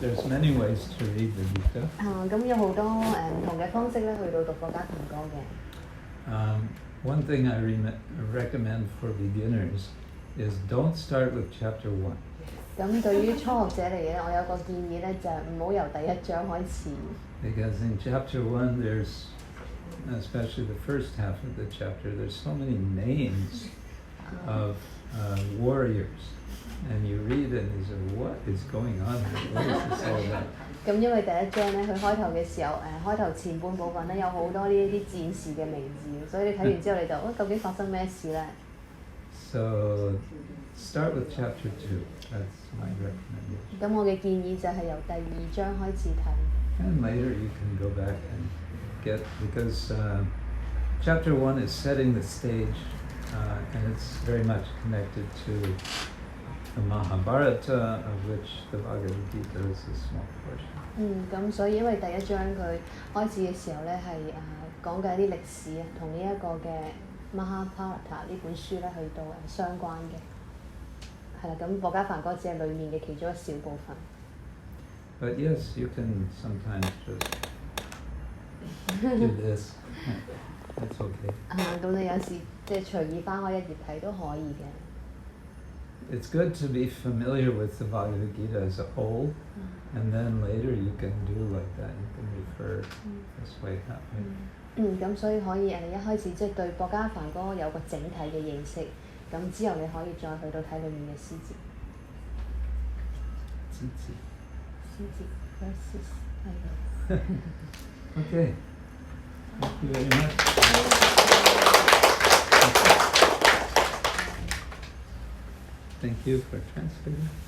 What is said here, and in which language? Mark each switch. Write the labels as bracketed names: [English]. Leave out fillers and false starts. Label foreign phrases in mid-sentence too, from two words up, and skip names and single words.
[English] There's many ways to read the Gita. [Cantonese] 咁有好多唔同嘅方式咧，去到讀國家梵歌嘅。 [English] One thing I recommend for beginners is don't start with chapter 1. [Cantonese] 咁對於初學者嚟嘅咧，我有個建議咧，就係唔好由第一章開始。 [English] Because in chapter 1 there's, especially the first half of the chapter, there's so many names of warriors. And you read it and you say, what is going on here? What is this all about? [Cantonese] 咁因為第一章咧，佢開頭嘅時候，開頭前半部分咧有好多呢一啲戰士嘅名字，所以你睇完之後你就，究竟發生咩事咧？ [English] So start with chapter 2. That's my recommendation. [Cantonese] 咁我嘅建議就係由第2章開始睇。 [English] And later you can go back and get, because chapter 1 is setting the stage, and it's very much connected to the Mahabharata, of which the Bhagavad Gita is a small portion. [Cantonese] 咁所以因為第一章佢開始嘅時候咧係講緊啲歷史啊，同呢一個嘅 Mahabharata 呢本書咧去到相關嘅，係啦。咁博伽梵歌只係裡面嘅其中一小部分。 [English] But yes, you can sometimes just do this. That's okay. [Cantonese] 咁你有時即係隨意翻開一頁睇都可以嘅。 [English] It's good to be familiar with the Bhagavad Gita as a whole, and then later you can do like that. You can refer this way, that way. [Cantonese] 咁所以可以一開始即係對博伽梵歌有個整體嘅認識，咁之後你可以再去到睇裡面嘅詩節。詩節 verses 係。 [English] Okay. Thank you very much. Thank you for translating.